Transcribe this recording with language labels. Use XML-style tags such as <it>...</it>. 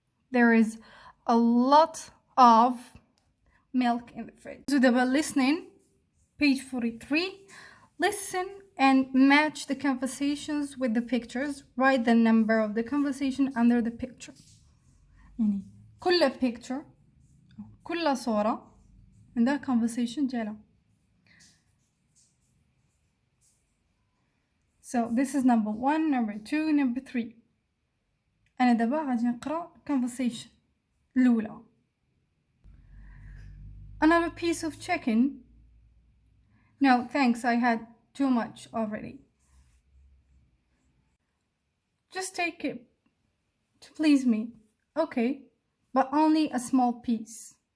<en>There is a lot of milk in the fridge. So double listening, page 43. Listen and match the conversations with the pictures. Write the number of the conversation under the picture.</en> <ar>يعني كل picture كل صورة عندها conversation ديالها.</ar> <en>So this is number 1, number 2, number 3.</en> <ar>أنا دابا غادي نقرأ conversation الأولى.</ar> <en>Another piece of chicken? No, thanks, I had too much already. Just take it to please me. Okay, but only a small piece.</en>